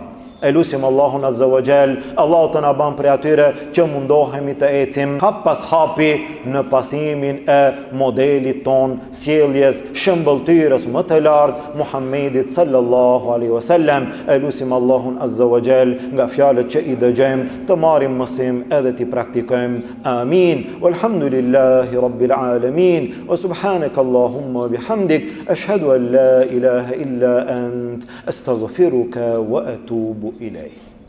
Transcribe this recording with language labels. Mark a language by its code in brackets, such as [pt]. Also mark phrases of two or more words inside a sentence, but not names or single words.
[sq] E lutim Allahun [ar] عز وجل, [sq] Allahu të na ban prej atyre që mundohemi të ecim hap pas hapi në pasimin e modelit ton, sjelljes, shëmbëltyrës më të lartë Muhammedit [ar] صلى الله عليه وسلم. [sq] E lutim Allahun [ar] عز وجل [sq] nga fjalët që i dëgjojmë të marrim mësim edhe t'i praktikojmë. Amin. [ar] والحمد لله رب العالمين. وسبحانك اللهم وبحمدك أشهد أن لا إله إلا أنت أستغفرك وأتوب إليه.